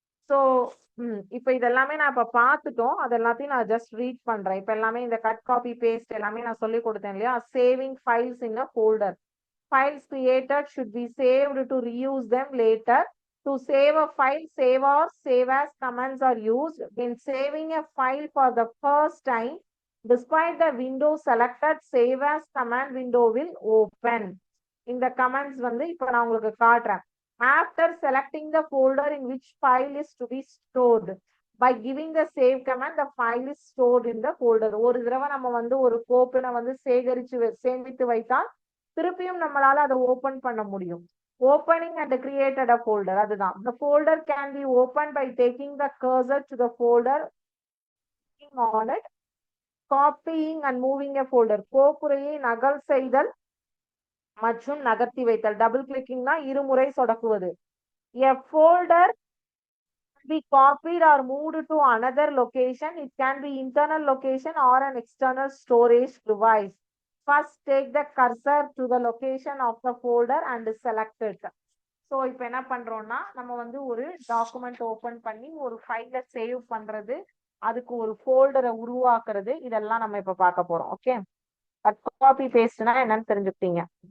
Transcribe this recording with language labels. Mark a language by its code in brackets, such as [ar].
[ta] So இப்ப இதெல்லாமே நான் இப்ப பார்த்துட்டோம். அது எல்லாத்தையும் நான் ஜஸ்ட் ரீட் பண்றேன். இப்ப எல்லாமே இந்த கட் காப்பி பேஸ்ட் எல்லாமே நான் சொல்லி கொடுத்தேன் இல்லையா? [en] Saving files in a folder. Files created should be saved to reuse them later. To save a file, save or save as commands are used. In saving a file for the first time, despite the window selected, save as command window will open. [ta] இந்த commands வந்து இப்ப நான் உங்களுக்கு காட்டுறேன். [en] After selecting the folder in which file is to be stored, by giving the save command, the file is stored in the folder. [ta] ஒரு தடவை நம்ம வந்து ஒரு கோப்பினை வந்து சேமித்து வைத்தால் திருப்பியும் நம்மளால அதை ஓபன் பண்ண முடியும். [en] Opening and created a folder. [ta] அதுதான். [en] The folder can be opened by taking the cursor to the folder, on it, copying and moving a folder. [ta] கோப்புரையை நகல் செய்தல் மற்றும் நகர்த்தி வைத்தல். டபுள் கிளிக்கிங்னா இருமுறை சொடக்குவது. [en] A folder be copied or moved to another location. It can be internal location or an external storage device. First, take the cursor to the location of the folder and select it. [ta] So, இப்போ என்ன பண்றோம்னா நம்ம வந்து ஒரு document open பண்ணி ஒரு ஃபைலை save பண்றது, அதுக்கு ஒரு ஃபோல்டரை உருவாக்குறது, இதெல்லாம் நம்ம இப்ப பார்க்க போறோம். ஓகே, காப்பி பேஸ்ட்னா என்னன்னு தெரிஞ்சுக்கிட்டீங்க.